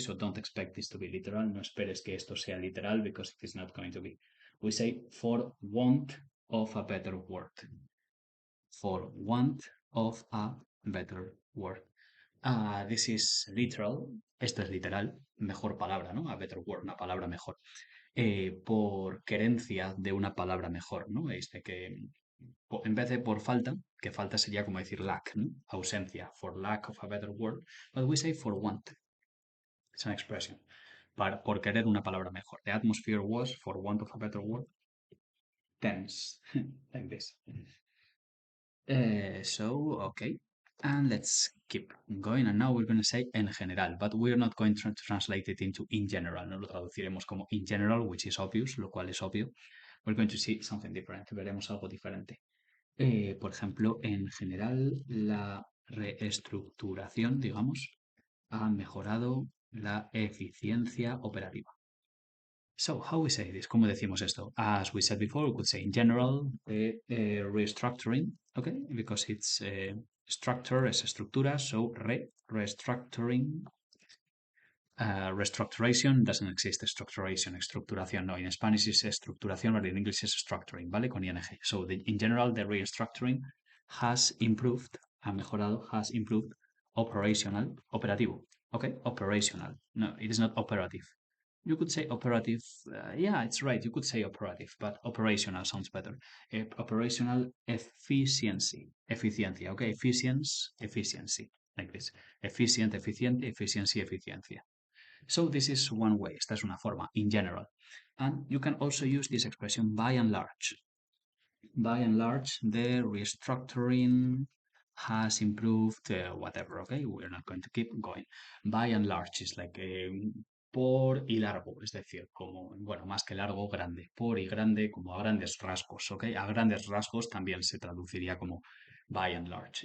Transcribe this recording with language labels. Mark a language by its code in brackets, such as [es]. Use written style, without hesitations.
[en] So don't expect this to be literal. [es] No esperes que esto sea literal [en] because it is not going to be. We say for want of a better word. For want of a better word. This is literal. [es] Esto es literal. Mejor palabra, ¿no? [en] A better word, [es] una palabra mejor. Por querencia de una palabra mejor, ¿no? Que en vez de por falta, que falta sería como decir lack, ¿no? [en] Ausencia, for lack of a better word, but we say for want. It's an expression. [es] Por querer una palabra mejor. [en] The atmosphere was, for want of a better word, tense, like this. Okay. And let's keep going. And now we're going to say en general, but we're not going to translate it into in general. [es] No lo traduciremos como in general, [en] which is obvious, [es] lo cual es obvio. [en] We're going to see something different. [es] Veremos algo diferente. Por ejemplo, en general, la reestructuración, digamos, ha mejorado la eficiencia operativa. [en] So, how we say this? [es] ¿Cómo decimos esto? [en] As we said before, we could say in general, restructuring, okay? Because it's structure, [es] es estructura, [en] so restructuring. Restructuration doesn't exist, structuration, estructuración, no. In Spanish is estructuración, but in English is structuring, ¿vale? Con ing. So, in general, the restructuring has improved, [es] ha mejorado, [en] has improved operational, operativo, okay? Operational. No, it is not operative. You could say operative. Yeah, it's right. You could say operative, but operational sounds better. Operational efficiency. Efficiencia. Okay, efficiency. Like this. Efficient, eficiente, efficiency, eficiencia. So this is one way. [es] Esta es una forma, in general. [en] And you can also use this expression by and large. By and large, the restructuring has improved whatever, okay? We're not going to keep going. [es] By and large is like por y largo, es decir, como, bueno, más que largo, grande. Por y grande, como a grandes rasgos, ¿ok? A grandes rasgos también se traduciría como by and large.